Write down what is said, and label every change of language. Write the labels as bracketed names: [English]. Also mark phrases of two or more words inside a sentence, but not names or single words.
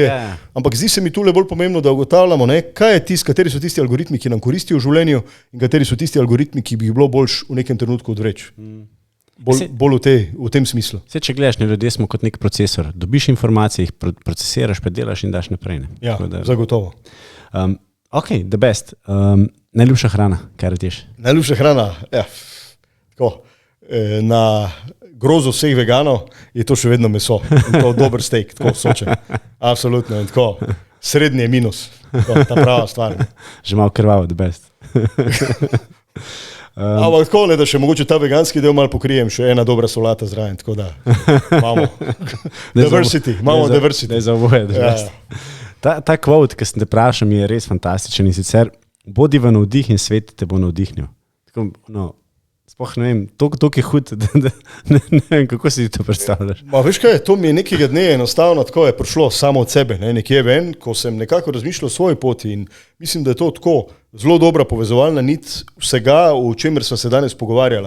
[Slovenian] Ampak zdi se mi tule bolj pomembno, da ugotavljamo, kateri so tisti algoritmi, ki nam koristijo v življenju in kateri so tisti algoritmi, ki bi jih bilo boljš v nekem trenutku odvreči. Bolj v tem smislu. Če gledaš, ljudje smo kot nek procesor. Dobiš informacije, jih procesiraš, predelaš in daš naprej. Ne? Ja, zagotovo. [English] Ok, the best. [Slovenian] Najljubša hrana, kaj rečeš? Najljubša hrana, ja, tako, na grozo vseh veganov je to še vedno meso. In to dober steak, tako sočen. Absolutno. In tako, srednji je minus. Tako, ta prava stvar. Že malo krvavo, [English] the best. [Slovenian] Ampak tako, da še mogoče ta veganski del malo pokrijem, še ena dobra solata zraven, tako da imamo diversity, Ne za oboje, [English] the best. [Slovenian] Ta quote, ki sem te vprašal, je res fantastičen in sicer bodi v navdih in svet te bo navdihnil. Tako, sploh ne vem, toliko je hud, da ne vem, kako si to predstavljaš. Veš kaj, to mi je nekega dne enostavno tako je prišlo samo od sebe, nekje ven, ko sem nekako razmišljal o svoji poti in mislim, da je to tako zelo dobra povezovalna nit vsega, o čemer sva se danes pogovarjala.